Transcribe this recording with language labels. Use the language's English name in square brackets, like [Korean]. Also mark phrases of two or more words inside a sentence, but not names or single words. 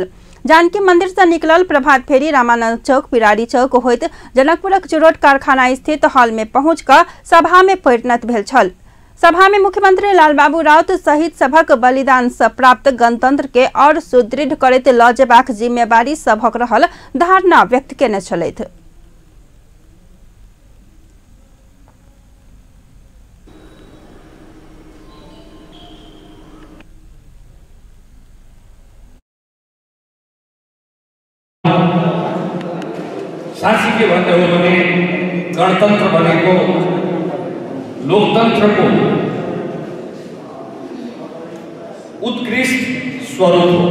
[Maithili] जानकी मंदिर से निकलल प्रभात फेरी रामानंद चौक, पिरारी चौक होइत जनकपुरक चिरोट कारखाना स्थित हॉल में पहुंच कऽ सभा में परिणत भेल छल। सभा में मुख्यमंत्री लालबाबू राउत शहीद सभक बलिदान से प्राप्त गणतंत्र के और सुदृढ़ करैत लऽ जेबाक जिम्मेवारी सभक रहल धारणा व्यक्त केने छलथि। [Nepali] साँच्ची के भन्ने हो भने गणतन्त्र भनेको लोकतन्त्रको उत्कृष्ट स्वरूप हो।